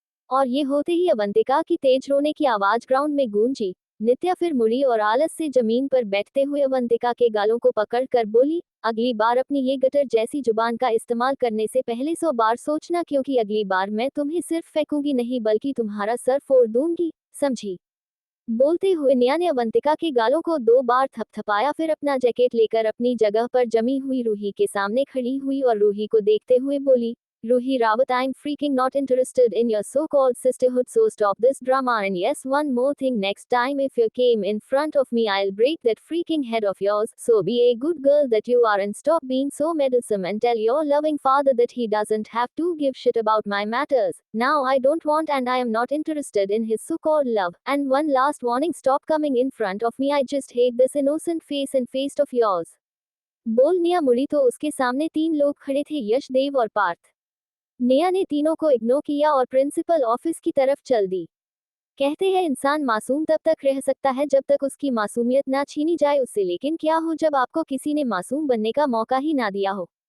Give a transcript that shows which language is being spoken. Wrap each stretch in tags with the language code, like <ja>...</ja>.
<hi>और ये होते ही अवंतिका की तेज रोने की आवाज ग्राउंड में गूंजी। नित्या फिर मुड़ी और आलस से जमीन पर बैठते हुए अवंतिका के गालों को पकड़ कर बोली, अगली बार अपनी ये गटर जैसी जुबान का इस्तेमाल करने से पहले 100 बार सोचना, क्योंकि अगली बार मैं तुम्हें सिर्फ फेंकूंगी नहीं बल्कि तुम्हारा सर फोड़ दूंगी, समझी। बोलते हुए निया ने अवंतिका के गालों को 2 बार थपथपाया, फिर अपना जैकेट लेकर अपनी जगह पर जमी हुई रूही के सामने खड़ी हुई और रूही को देखते हुए बोली,</hi> <en>Ruhi Rawat, I'm freaking not interested in your so-called sisterhood, so stop this drama, and yes, one more thing, next time if you came in front of me I'll break that freaking head of yours, so be a good girl that you are and stop being so meddlesome and tell your loving father that he doesn't have to give shit about my matters. Now I don't want and I am not interested in his so-called love, and one last warning, stop coming in front of me, I just hate this innocent face and face of yours.</en> <hi>बोल निया मुड़ी तो उसके सामने 3 लोग खड़े थे, यश, देव और पार्थ। निया ने तीनों को इग्नोर किया और प्रिंसिपल ऑफिस की तरफ चल दी। कहते हैं इंसान मासूम तब तक रह सकता है जब तक उसकी मासूमियत ना छीनी जाए उससे, लेकिन क्या हो जब आपको किसी ने मासूम बनने का मौका ही ना दिया हो।</hi>